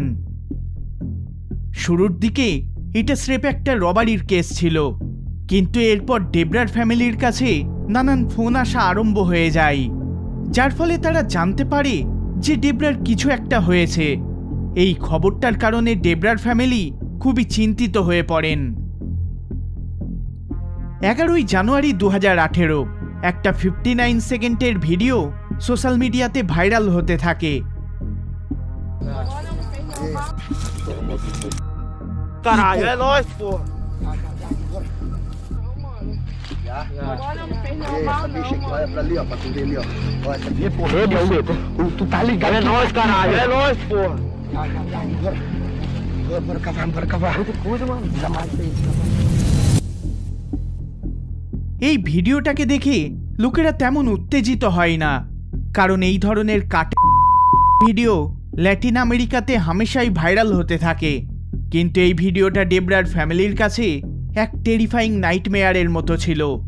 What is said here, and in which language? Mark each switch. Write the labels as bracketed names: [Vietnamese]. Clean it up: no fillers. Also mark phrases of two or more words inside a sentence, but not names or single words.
[Bangla] শুরুর দিকে এটা স্রেফ একটা [English] robbery case [Bangla] ছিল, কিন্তু এরপর ডেবরার ফ্যামিলির কাছে নানান ফোন আসা আরম্ভ হয়ে যায়, যার ফলে তারা জানতে পারে যে ডেবরার কিছু একটা হয়েছে। এই খবরটার কারণে ডেবরার ফ্যামিলি খুবই চিন্তিত হয়ে পড়েন। 11ই জানুয়ারি 2018 একটা 59 সেকেন্ডের ভিডিও [English] social media [Bangla] ভাইরাল হতে থাকে। [Portuguese] Caralho, é nóis, porra. Agora não fez não mal, não. Bicha aqui, olha pra ali, ó, pra tu ver ali, ó. Olha essa bicha. Porra, Maluco. Tu tá ligado? É nóis, caralho. É nóis, porra. Bora cavar. Outra coisa, mano. Jamais fez isso. [Bangla] এই ভিডিওটাকে দেখে লোকেরা তেমন উত্তেজিত হয় না, কারণ এই ধরনের ভিডিও ল্যাটিন আমেরিকাতে হামেশাই ভাইরাল হতে থাকে। কিন্তু এই ভিডিওটা ডেবরার ফ্যামিলির কাছে এক [English] terrifying nightmare [Bangla] মতো ছিল।